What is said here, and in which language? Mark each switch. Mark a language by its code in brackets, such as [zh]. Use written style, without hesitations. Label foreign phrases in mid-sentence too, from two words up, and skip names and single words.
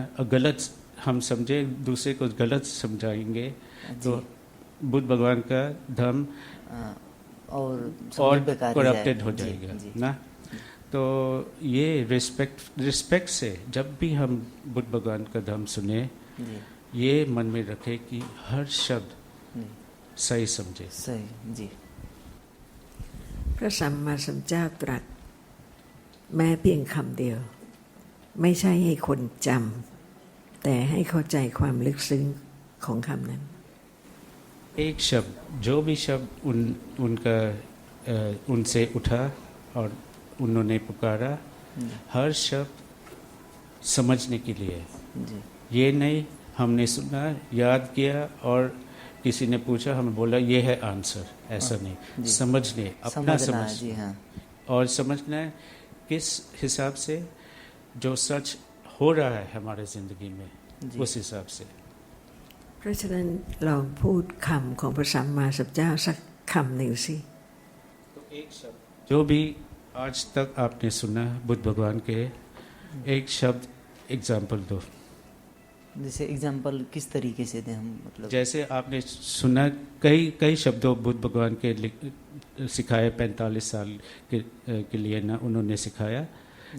[hi] और गलत हम समझे, दूसरे को गलत समझाएंगे तो बुद्ध भगवान का धर्म और बेकार करप्टेड हो जी, जाएगा जी, ना। तो ये रिस्पेक्ट से जब भी हम बुद्ध भगवान का धर्म सुने, जी ये मन में रखे कि हर शब्द जी सही समझे। सही जी। [th] พระสัมมาสัมพุทธเจ้าตรัสแม้เพียงคำเดียวไม่ใช่ให้คนจำแต่ให้เข้าใจความลึกซึ้งของคำนั้น [hi] एक शब्द, जो भी शब्द उनसे उठा और उन्होंने पुकारा, हर शब्द समझने के लिए। जी ये नहीं हमने सुना, याद किया और किसी ने पूछा, हमें बोला ये है आंसर, ऐसा नहीं। समझने, अपना समझना जी हाँ। और समझना है किस हिसाब से जो सच हो रहा है हमारे ज़िंदगी में, उस हिसाब से। [th] เพราะฉะนั้นลองพูดคำของพระสัมมาสัมพุทธเจ้าสักคำหนึ่งสิ [hi] जो भी आज तक आपने सुना बुद्ध भगवान के, एक शब्द एग्जाम्पल दो। जैसे एग्जाम्पल किस तरीके से दें हम, मतलब जैसे आपने सुना कई शब्दों बुद्ध भगवान के सिखाए, 45 साल के लिए ना उन्होंने सिखाया।